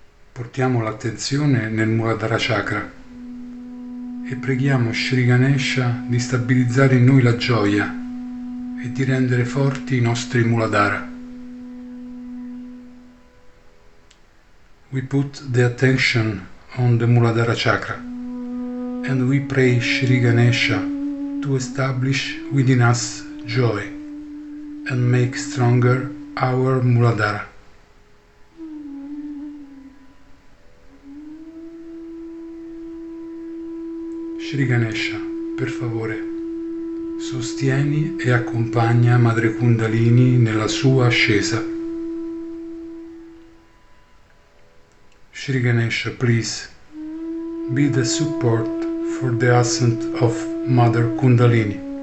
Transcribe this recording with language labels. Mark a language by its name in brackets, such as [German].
[Italian] Portiamo l'attenzione nel Muladhara Chakra e preghiamo Shri Ganesha di stabilizzare in noi la gioia e di rendere forti i nostri Muladhara. [English] We put the attention on the Muladhara Chakra and we pray Shri Ganesha to establish within us joy and make stronger our Muladhara. [Italian] Shri Ganesha, per favore, sostieni e accompagna Madre Kundalini nella sua ascesa. [English] Shri Ganesha, please, be the support for the ascent of Mother Kundalini.